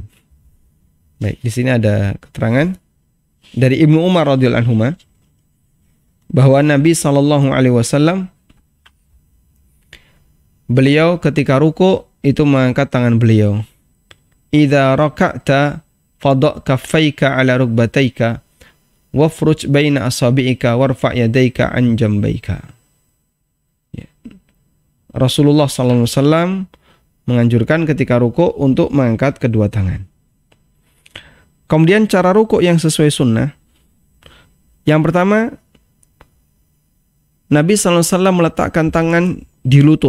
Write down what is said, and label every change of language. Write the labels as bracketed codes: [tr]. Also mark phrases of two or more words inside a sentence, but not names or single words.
[id] Baik, di sini ada keterangan dari Ibnu Umar [ar] رضي الله عنه [id] bahwa Nabi SAW beliau ketika ruku' itu mengangkat tangan beliau. [ar] إذا ركعت فضع كفيك على ركبتيك وافرج بين أصابعك وارفع يديك عن جنبيك. [id] Ya. Rasulullah SAW menganjurkan ketika ruku' untuk mengangkat kedua tangan. Kemudian cara ruku' yang sesuai sunnah. Yang pertama, Nabi SAW meletakkan tangan di lutut.